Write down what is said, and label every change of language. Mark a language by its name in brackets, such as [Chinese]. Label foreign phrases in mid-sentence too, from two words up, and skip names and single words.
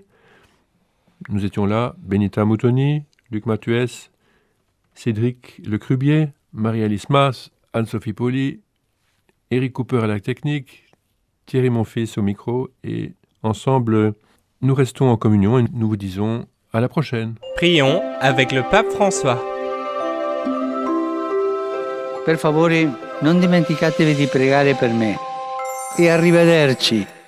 [French] Nous étions là, Benita Moutoni, Luc Mathuès, Cédric Lecrubier, Marie-Alice Mas, Anne-Sophie Poli, Éric Cooper à la technique, Thierry Monfils au micro, et ensemble, nous restons en communion et nous vous disons à la prochaine. Prions avec le pape François. [Italian] Per favore, non dimenticatevi di pregare per me. E arrivederci.